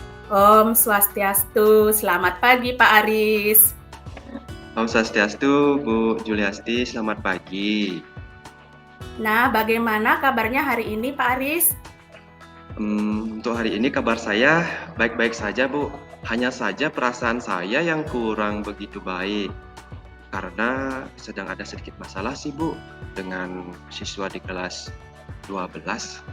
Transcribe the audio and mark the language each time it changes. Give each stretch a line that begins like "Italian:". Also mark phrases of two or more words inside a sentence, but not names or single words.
Sanskrit: Om Swastiastu,
Indonesian: selamat pagi Pak Aris.
Sanskrit: Om Swastiastu, Bu Juliasti,
Indonesian: selamat pagi. Nah, bagaimana kabarnya hari ini Pak Aris? Untuk hari ini kabar saya baik-baik saja, Bu. Hanya saja perasaan saya yang kurang begitu baik. Karena sedang ada sedikit masalah sih, Bu, dengan siswa di kelas 12.